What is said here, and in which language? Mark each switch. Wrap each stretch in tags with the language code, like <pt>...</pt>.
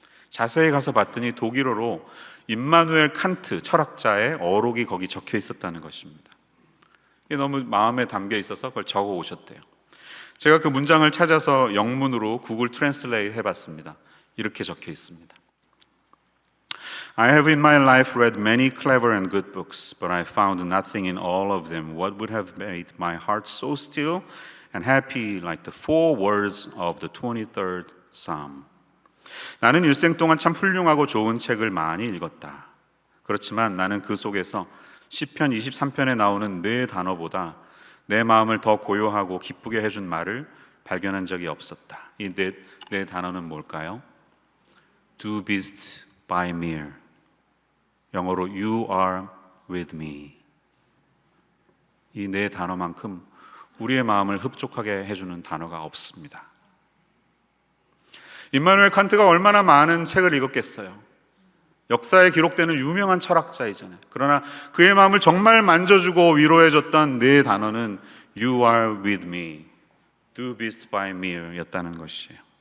<ko>자세히 가서 봤더니 독일어로 임마누엘 칸트 철학자의 어록이 거기 적혀 있었다는 것입니다. 이게 너무 마음에 담겨 있어서 그걸 적어 오셨대요. 제가 그 문장을 찾아서 영문으로 구글 트랜슬레이트 해봤습니다. 이렇게 적혀 있습니다.</ko> <en>I have in my life read many clever and good books, but I found nothing in all of them what would have made my heart so still and happy like the 4 words of the 23rd Psalm.</en> <ko>나는 일생 동안 참 훌륭하고 좋은 책을 많이 읽었다. 그렇지만 나는 그 속에서 시편 23편에 나오는 4단어보다 내 마음을 더 고요하고 기쁘게 해준 말을 발견한 적이 없었다. 이 네 단어는 뭘까요?</ko> <de>Do bist by me.</de> <ko>영어로</ko> <en>You are with me.</en> <ko>이 4단어만큼 우리의 마음을 흡족하게 해주는 단어가 없습니다. 임마누엘 칸트가 얼마나 많은 책을 읽었겠어요. 역사에 기록되는 유명한 철학자이잖아요. 그러나 그의 마음을 정말 만져주고 위로해줬던 네 단어는</ko> <en>You are with me, do this by me</en> <ko>였다는 것이에요.</ko>